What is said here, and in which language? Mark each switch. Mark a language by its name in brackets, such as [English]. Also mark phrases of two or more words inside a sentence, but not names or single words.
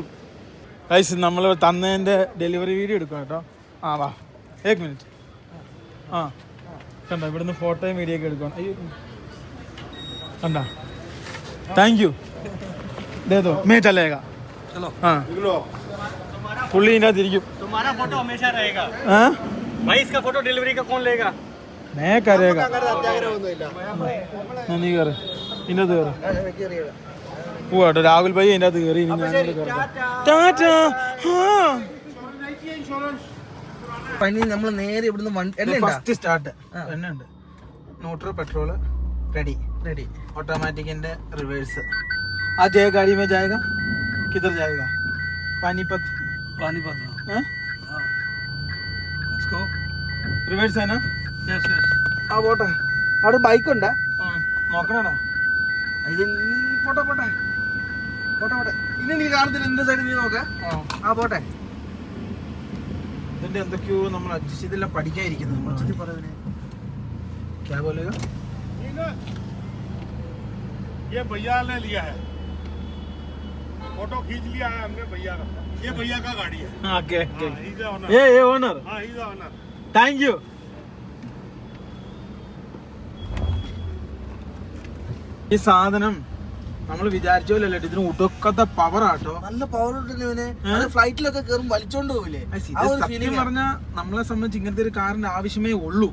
[Malayalam] ഗൈസ് നമ്മൾ തന്നതിന്റെ ഡെലിവറി വീഡിയോ എടുക്കാം കേട്ടോ. വാ 1 മിനിറ്റ്. കണ്ട ഇവിടുന്ന് ഫോട്ടോയും വീഡിയോ ഒക്കെ എടുക്കണം. അയ്യോ കണ്ട, [English] thank you. [Hindi] देतो मे चलेगा. [Malayalam] പുള്ളി ഇതിനകത്ത് ഇരിക്കും. [Hindi] फोटो हमेशा रहेगा भाई. इसका फोटो डिलीवरी का कौन लेगा? मैं करेगा. [Malayalam] നീ കയറി ഇതിനകത്ത് കയറി പോവാട്ടോ. രാഹുൽ ഭായി ഇതിനകത്ത് കയറി. നമ്മൾ നേരെ ഇവിടുന്ന് [English] first start [Malayalam] എണ്ണ ഉണ്ട്. [English] neutral petrol ready. automatic reverse. [Hindi] आज ये गाड़ी में जाएगा, किधर जाएगा? पानीपत. पानीपत. हाँ? इसको [Malayalam] റിവേഴ്സ് ആനാ? ആ പോട്ടെ. അവിടെ ബൈക്കുണ്ടേ? നോക്കണടാ. ഇത് പോട്ടെ പോട്ടെ പോട്ടെ പോട്ടെ. ഇനി നീ കാണത്തില്ല, എന്റെ സൈഡ് നീ നോക്ക. ആ പോട്ടെ. ഇതിന്റെ എന്തൊക്കെയോ നമ്മൾ അഡ്ജസ്റ്റ് ചെയ്തെല്ലാം പഠിക്കാതിരിക്കുന്നത്. [Hindi] क्या बोलेगा? ये भैया ने लिया है, फोटो खींच लिया है हमने भैया का। ये भैया का गाड़ी है। ओके हाँ, [English] he is the owner। [Hindi] ये ओनर. हाँ, [English] he is the owner। thank you. [Malayalam] ഈ സാധനം നമ്മൾ വിചാരിച്ച പോലെ അല്ല, ഇതിന് ഉടക്കത്തെ പവർ ആട്ടോ. നല്ല പവർ ഉണ്ടല്ലേ. ഫ്ലൈറ്റിലൊക്കെ കയറും വലിച്ചോണ്ട് പോവില്ലേ? സത്യം പറഞ്ഞാൽ നമ്മളെ സംബന്ധിച്ച് ഇങ്ങനത്തെ ഒരു കാറിന്റെ ആവശ്യമേ ഉള്ളൂ.